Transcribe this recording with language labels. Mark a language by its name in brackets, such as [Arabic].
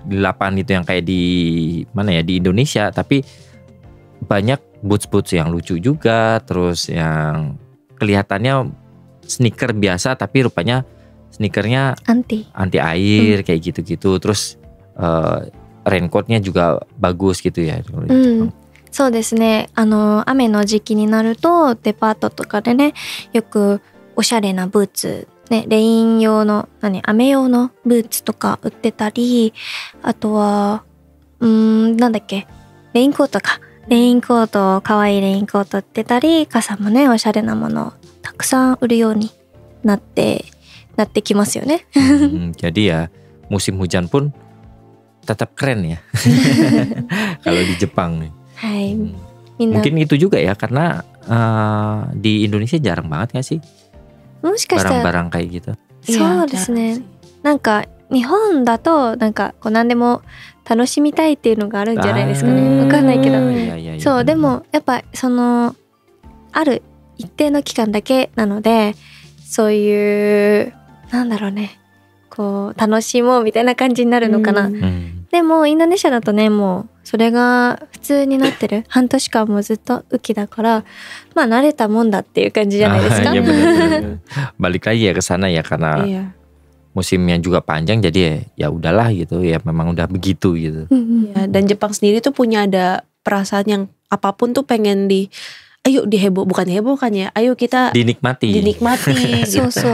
[Indonesian] Di lapangan itu yang kayak di mana ya, di Indonesia, tapi banyak boots yang lucu juga, terus yang kelihatannya sneaker biasa tapi rupanya sneakernya anti air kayak gitu-gitu. Terus raincoatnya juga bagus gitu ya. [Japanese] そうですね。雨の時期になるとデパートとかでね、よくおしゃれなブーツね、レイン用の雨用のブーツとか売ってたり、あとはなんだっけ、レインコートか。レインコート、可愛いレインコート売ってたり、傘もね、おしゃれなものをたくさん売るようになってきますよね。 [Indonesian] Jadi ya musim hujan pun tetap keren ya. Kalau di Jepang nih. [Japanese] はい。 [Indonesian] Mungkin itu juga ya, karena di Indonesia jarang banget gak sih [Japanese] もしかしたら [Indonesian] barang-barang kayak gitu. [Japanese] そうですね。なんか日本だとなんかこう何でも楽しみたいっていうのがあるんじゃないですかね。わかんないけど。そうでもやっぱそのある一定の期間だけなので、そういうなんだろうね、こう楽しもうみたいな感じになるのかな。でもインドネシアだとね、もうそれが普通になってる。半年間もずっと雨季だから、まあ慣れたもんだっていう感じじゃないですか。 [Indonesian] Ya benar. Balik lagi ya ke sana ya, karena musimnya juga panjang, jadi ya udahlah gitu ya, memang udah begitu gitu. Dan Jepang sendiri tuh punya ada perasaan yang apapun tuh pengen ayo bukan ya, ayo kita dinikmati gitu.